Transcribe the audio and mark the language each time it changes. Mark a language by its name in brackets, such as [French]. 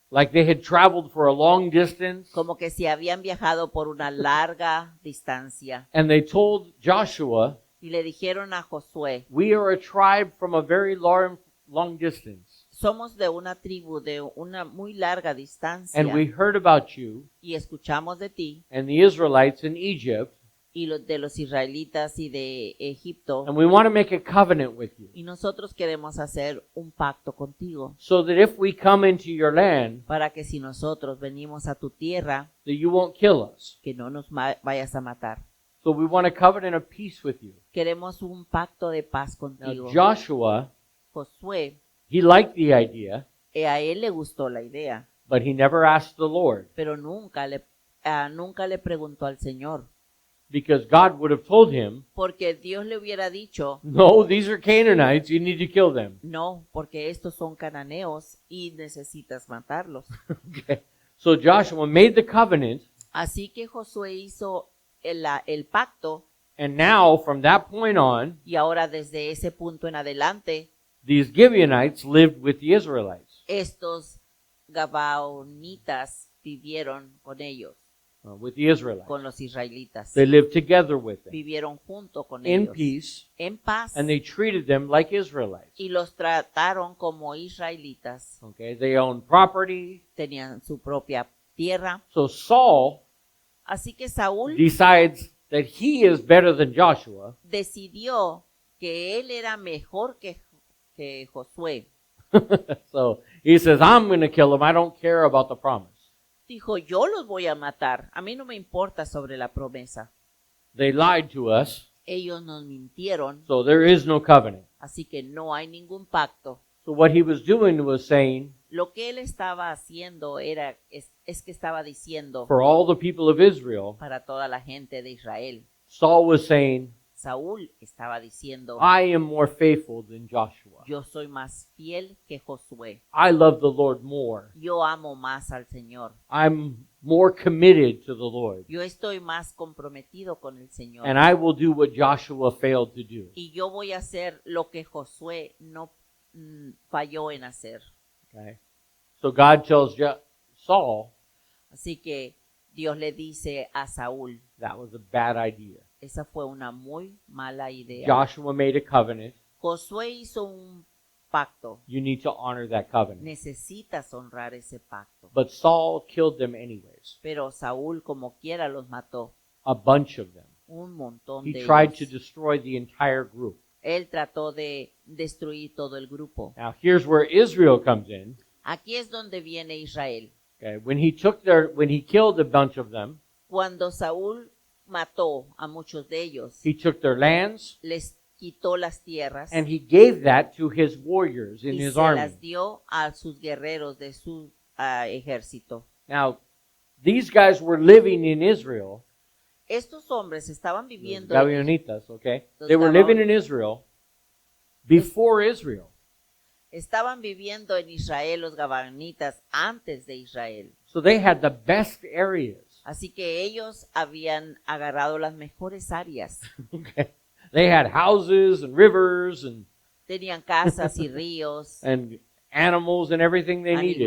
[English] Like they had traveled for a long distance, [Spanish] como que se habían viajado por una larga distancia. [English] and they told Joshua, [Spanish] Y le dijeron a Josué, [English] "We are a tribe from a very long distance, [Spanish] somos de una tribu de una muy larga distancia [English] and we heard about you [Spanish] y escuchamos de ti [English] and the Israelites in Egypt, [Spanish] y de los israelitas y de Egipto, [English] and we want to make a covenant with you, [Spanish] y nosotros queremos hacer un pacto contigo [English] so that if we come into your land, [Spanish] para que si nosotros venimos a tu tierra, [English] that you won't kill us. [Spanish] que no nos vayas a matar. [English] So we want a covenant of peace with you." [Spanish] Queremos un pacto de paz [English] Now [Spanish] contigo. [English] Joshua, [Spanish] Josué, [English] he liked the idea, [Spanish] a él le gustó la idea, [English] but he never asked the Lord, [Spanish] pero nunca le preguntó al Señor, [English] because God would have told him, [Spanish] porque Dios le hubiera dicho, [English] "No, these are Canaanites, you need to kill them." [Spanish] no, porque estos son cananeos y necesitas matarlos. [English] Okay. So Joshua made the covenant, [Spanish] Así que Josué hizo el pacto, [English] and now from that point on, [Spanish] y ahora desde ese punto en adelante, [English] these Gibeonites lived with the Israelites, [Spanish] estos Gabaonitas vivieron con ellos, [English] with the Israelites. [Spanish] con los israelitas. [English] They lived together with them [Spanish] Vivieron junto con [English] in [Spanish] ellos, [English] peace, [Spanish] en paz, [English] and they treated them like Israelites. [Spanish] y los trataron como israelitas. [English] Okay, they owned property. [Spanish] Tenían su propia tierra. [English] So Saul [Spanish] Así que Saúl [English] decides that he is better than Joshua, [Spanish] decidió que él era mejor que Josué. [English] so he says, "I'm going to kill him. I don't care about the promise." [Spanish] Dijo, yo los voy a matar. A mí no me importa sobre la promesa. [English] They lied to us, [Spanish] Ellos nos mintieron, [English] so there is no covenant. [Spanish] así que no hay ningún pacto. [English] So what he was doing was saying, [Spanish] Lo que él estaba haciendo es que estaba diciendo [English] for all the people of Israel, [Spanish] para toda la gente de Israel. [English] Saul was saying, [Spanish] Saúl estaba diciendo, [English] "I am more faithful than Joshua. [Spanish] yo soy más fiel que Josué. [English] I love the Lord more. [Spanish] Yo amo más al Señor. [English] I'm more committed to the Lord. [Spanish] Yo estoy más comprometido con el Señor. [English] And I will do what Joshua failed to do." [Spanish] Y yo voy a hacer lo que Josué no falló en hacer. [English] Okay? So God tells Saul [Spanish] Así que Dios le dice a Saúl, [English] that was a bad idea. [Spanish] esa fue una muy mala idea. [English] Joshua made a covenant. [Spanish] Josué hizo un pacto. [English] You need to honor that covenant. [Spanish] Necesitas honrar ese pacto. [English] But Saul killed them anyways, [Spanish] Pero Saúl como quiera los mató. [English] a bunch of them. [Spanish] Un montón [English] He [Spanish] de [English] tried to [Spanish] ellos. [English] destroy the entire group. [Spanish] Él trató de destruir todo el grupo. [English] Now here's where Israel comes in. [Spanish] Aquí es donde viene Israel. [English] Okay? When he killed a bunch of them, [Spanish] Cuando Saúl mató a muchos de ellos, [English] he took their lands [Spanish] les quitó las tierras [English] and he gave that to his warriors in [Spanish] y [English] his [Spanish] se [English] army. [Spanish] las dio a sus guerreros de su ejército. [English] Now, these guys were living in Israel, [Spanish] Estos hombres estaban Los viviendo Gabaonitas, okay? Los [English] They were living in Israel before Israel. [Spanish] estaban viviendo en Israel los gabaonitas antes de Israel. [English] So they had the best areas. [Spanish] Así que ellos habían agarrado las mejores áreas. [English] Okay. They had houses and rivers [Spanish] Tenían casas y ríos, [English] and animals and everything they needed.